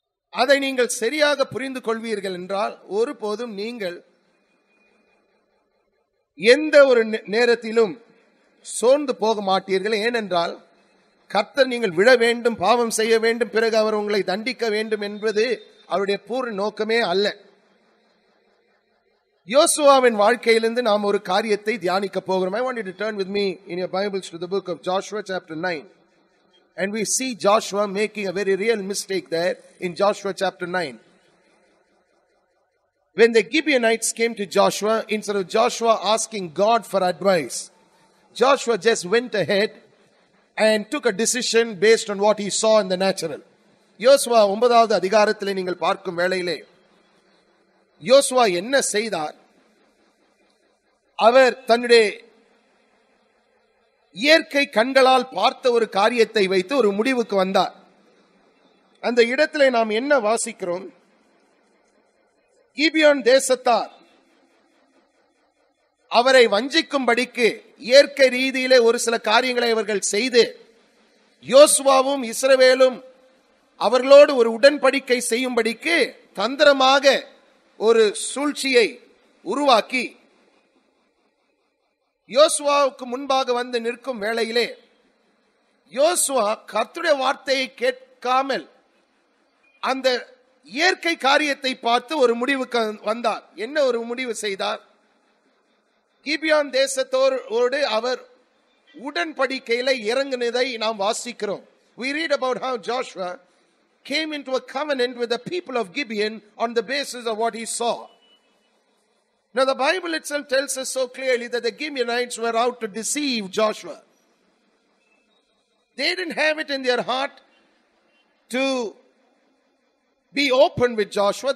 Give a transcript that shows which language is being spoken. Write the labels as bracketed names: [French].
[Tamil] அதை நீங்கள் சரியாக புரிந்து கொள்வீர்கள் என்றால் ஒருபோதும் நீங்கள் எந்த ஒரு நேரத்திலும் சோர்ந்து போக மாட்டீர்கள். ஏனென்றால் கர்த்தர் நீங்கள் விழ வேண்டும், பாவம் செய்ய வேண்டும், பிறகு அவர் உங்களை தண்டிக்க வேண்டும் என்பது அவருடைய பூர்ண நோக்கமே அல்ல. யோசுவாவின் வாழ்க்கையிலிருந்து நாம் ஒரு காரியத்தை தியானிக்க போகிறோம். [English] I want you to turn with me in your Bibles to the book of Joshua chapter 9. And we see Joshua making a very real mistake there in Joshua chapter 9. When the Gibeonites came to Joshua, instead of Joshua asking God for advice, Joshua just went ahead and took a decision based on what he saw in the natural. [Tamil] யோசுவா 9வது அதிகாரத்திலே நீங்கள் பார்க்கும் வேளையிலே யோசுவா என்ன செய்தார்? அவர் தன்னுடைய இயற்கை கண்களால் பார்த்த ஒரு காரியத்தை வைத்து ஒரு முடிவுக்கு வந்தார். அந்த இடத்திலே நாம் என்ன வாசிக்கிறோம்? கிபியோன் தேசத்தார் அவரை வஞ்சிக்கும்படிக்கு இயற்கை ரீதியிலே ஒரு சில காரியங்களை அவர்கள் செய்து, யோசுவாவும் இஸ்ரவேலும் அவர்களோடு ஒரு உடன்படிக்கை செய்யும்படிக்கு தந்திரமாக ஒரு சூழ்ச்சியை உருவாக்கி யோசுவாவுக்கு முன்பாக வந்து நிற்கும் வேளையிலே யோசுவா கர்த்தருடைய வார்த்தையை கேட்காமல் அந்த இயற்கை காரியத்தை பார்த்து ஒரு முடிவுக்கு வந்தார். என்ன ஒரு முடிவு செய்தார்? கிபியோன் தேசத்தோடு அவர் உடன்படிக்கையில இறங்கினதை நாம் வாசிக்கிறோம். [English] We read about how Joshua came into a covenant with the people of Gibeon on the basis of what he saw. Now the Bible itself tells us so clearly that the Gibeonites were out to deceive Joshua. They didn't have it in their heart to be open with Joshua.